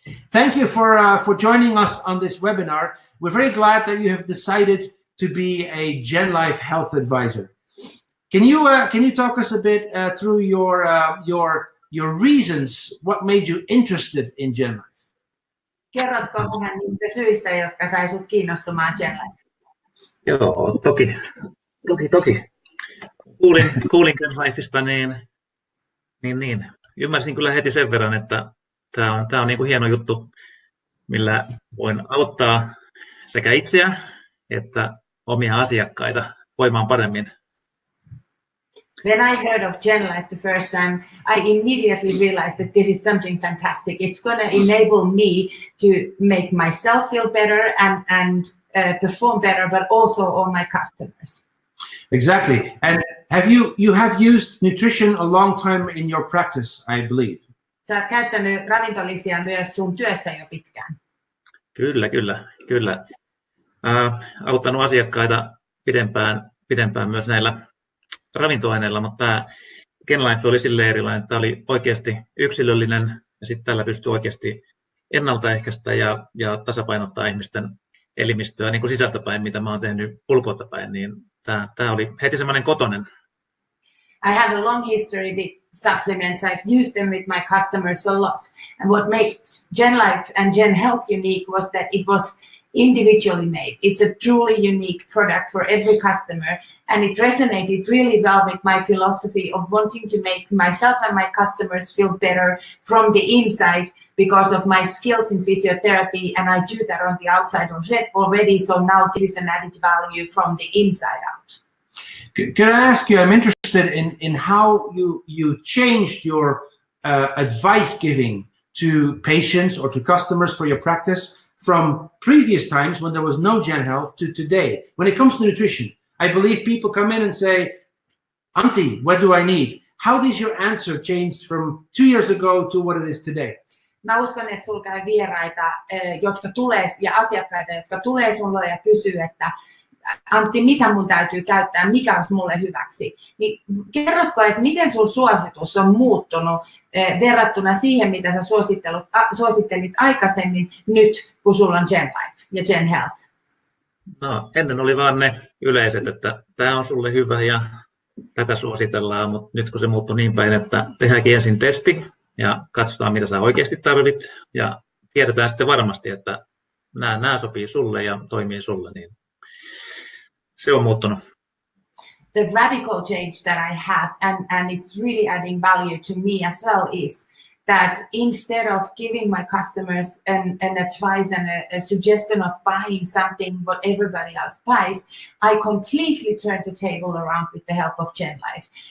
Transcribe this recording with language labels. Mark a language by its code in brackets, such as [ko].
[en] Thank you for joining us on this webinar. We're very glad that you have decided to be a Gen Life health advisor. Can you talk us a bit through your reasons? What made you interested in Gen Life? [fi] Kerrotko vähän niistä syistä, jotka sai sut kiinnostumaan Gen Life? Joo, toki. Kuulin Gen Lifesta, niin. Ymmärsin kyllä heti sen verran, että tämä on niin kuin hieno juttu, millä voin auttaa sekä itseä että omia asiakkaita voimaan paremmin. [en] When I heard of Gen Life the first time, I immediately realized that this is something fantastic. It's going to enable me to make myself feel better and perform better, but also all my customers. Exactly. And you have used nutrition a long time in your practice, I believe. [fi] Sä oot käyttänyt ravintolisia myös sun työssä jo pitkään. Kyllä. Auttanut asiakkaita pidempään myös näillä ravintoaineilla, mutta tämä Gen Life oli silleen erilainen, että tämä oli oikeasti yksilöllinen ja sitten tällä pystyy oikeasti ennaltaehkäistä ja tasapainottaa ihmisten elimistöä niin kuin sisältäpäin, mitä mä oon tehnyt ulkoiltapäin, niin tämä oli heti semmoinen kotonen. [en] I have a long history with supplements. I've used them with my customers a lot. And what makes Gen Life and Gen Health unique was that it was individually made. It's a truly unique product for every customer, and it resonated really well with my philosophy of wanting to make myself and my customers feel better from the inside because of my skills in physiotherapy, and I do that on the outside already, so now this is an added value from the inside out. Can I ask you, I'm interested in how you changed your advice giving to patients or to customers for your practice from previous times when there was no Gen Health to today. When it comes to nutrition, I believe people come in and say, Antti, what do I need? How does your answer change from 2 years ago to what it is today? [fi] Mä uskon, että sulla käy vieraita ja asiakkaita, jotka tulee sulle ja kysyy, että Antti, mitä mun täytyy käyttää, mikä olisi mulle hyväksi? Niin kerrotko, että miten sun suositus on muuttunut verrattuna siihen, mitä sä suosittelit aikaisemmin nyt, kun sulla on Gen Life ja Gen Health? No, ennen oli vaan ne yleiset, että tämä on sulle hyvä ja tätä suositellaan, mutta nyt kun se muuttui niin päin, että tehdäänkin ensin testi ja katsotaan, mitä sä oikeasti tarvit ja tiedetään sitten varmasti, että nämä sopii sulle ja toimii sulle, niin se on muuttunut. [en] The radical change that I have, and it's really adding value to me as well, is that instead of giving my customers an advice and a suggestion of buying something what everybody else buys, I completely turned the table around with the help of Gen Life